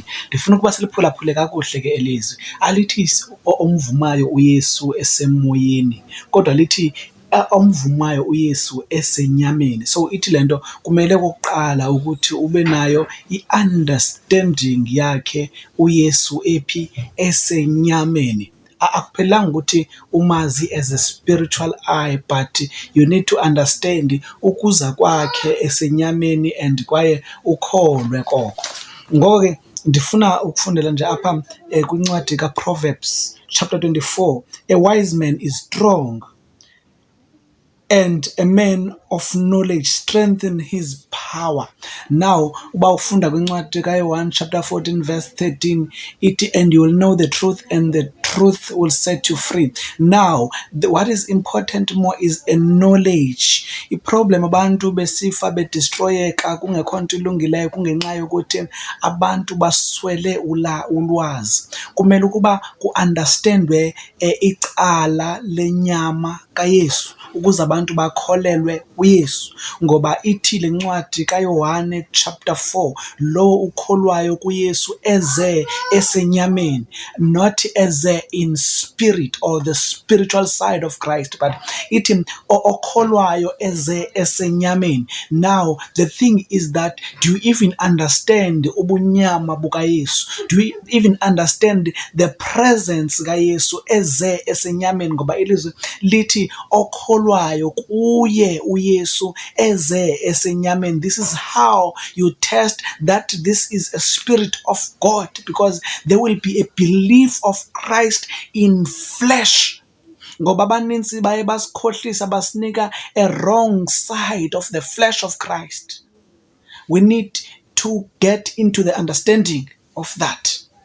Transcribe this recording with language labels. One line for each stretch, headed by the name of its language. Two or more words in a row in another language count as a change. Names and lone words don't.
Xhosa: Ndifuna ukuba siliphulaphule kakuhle ke elizwi. Alithi omvumayo uYesu esemoyeni, kodwa lithi omvumayo uYesu esenyameni. So ithi le nto kumele kuqala ukuthi ube nayo i-understanding yakhe uYesu ephi, esenyameni. Akuphelanga ukuthi umazi
English: as a spiritual eye, but you need to understand
Xhosa: ukuza kwakhe esenyameni and kwaye ukholwe koko. Ngoko ke ndifuna ukufundela nje apha kwincwadi kaProverbs chapter 24.
English: A wise man is strong, and a man of knowledge strengthen his power. Now,
Xhosa: uba ufunda kwincwadi ka-Yohane chapter 14 verse 13, ithi,
English: and you will know the truth, and the truth will set you free. Now, what is important more is a knowledge.
Xhosa: Iproblem abantu besifa bedestroyeka kungekho nto ilungileyo kungenxa yokuthi abantu baswele ulwazi. Kumele ukuba ku-understandwe icala lenyama kaYesu ukuze abantu bakholelwe uYesu, ngoba ithi le ncwadi kaYohane chapter 4, lo ukholwayo kuYesu eze esenyameni,
English: not eze in spirit or the spiritual side of Christ, but
Xhosa: ithi okholwayo eze esenyameni.
English: Now the thing is that, do you even understand
Xhosa: ubunyama bukaYesu?
English: Do you even understand the presence
Xhosa: kaYesu eze esenyameni? Ngoba ilizwi lithi okholwayo kuye uYesu eze esenyameni.
English: This is how you test that this is a spirit of God, because there will be a belief of Christ in flesh.
Xhosa: Ngoba abanintsi baye basikhohlisa basinika
English: a wrong side of the flesh of Christ. We need to get into the understanding of that.